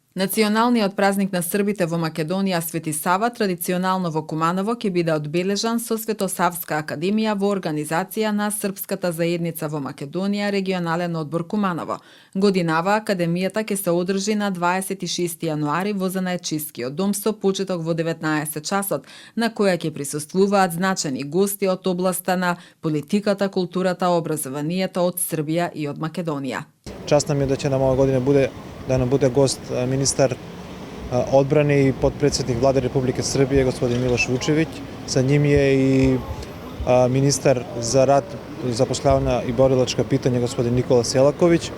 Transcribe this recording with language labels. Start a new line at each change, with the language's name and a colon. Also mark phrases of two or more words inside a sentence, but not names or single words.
Macedonian: Националниот празник на Србите во Македонија Свети Сава традиционално во Куманово ќе биде одбележан со Светосавска академија во организација на Српската заедница во Македонија регионален одбор Куманово. Годинава академијата ќе се одржи на 26 јануари во Занаечискиот дом со почеток во 19 часот, на која ќе присуствуваат значени гости од областа на политиката, културата, образованието од Србија и од Македонија.
Serbian: Čast nam je da će nam ove godine da nam bude gost ministar odbrane i potpredsjednik Vlade Republike Srbije, gospodin Miloš Vučević. Sa njim je i ministar za rad, zapošljavanja i borilačka pitanja, gospodin Nikola Selaković.